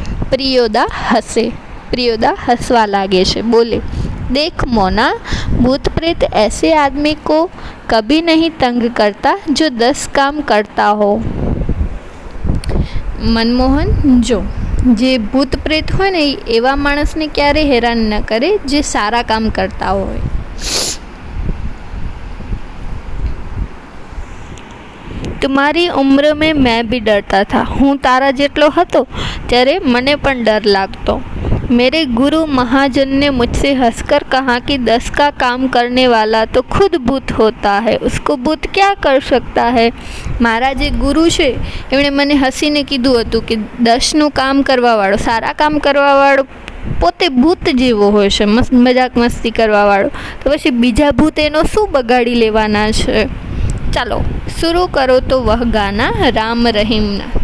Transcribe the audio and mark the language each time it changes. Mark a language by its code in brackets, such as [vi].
[gu] પ્રિયોદા હસવા લાગે છે, બોલે, [hi] देख मोना, भूत प्रेत ऐसे आदमी को कभी नहीं तंग करता जो 10 काम करता हो. [gu] મનમોહન, જો જે ભૂત પ્રેત હોય ને એવા માણસને ક્યારે હેરાન ન કરે જે સારા કામ કરતા હોય. [hi] तुम्हारी उम्र में मैं भी डरता था। [gu] હું તારા જેટલો હતો ત્યારે મને પણ ડર [mr] लागतो। [hi] मेरे गुरु महाजन ने मुझसे हंसकर कहा कि 10 का काम करने वाला तो खुद भूत होता है, उसको भूत क्या कर सकता है। [gu] મારા જે ગુરુ છે એમણે મને હસીને કીધું હતું કે 10નું કામ કરવાવાળો, સારા કામ કરવાવાળો પોતે ભૂત જેવો હોય છે, મજાક મસ્તી કરવાવાળો, તો પછી બીજા ભૂત એનો શું બગાડી લેવાના છે। ચાલો શરૂ કરો તો [hi] વહ ગાના [gu] રામ રહીમના।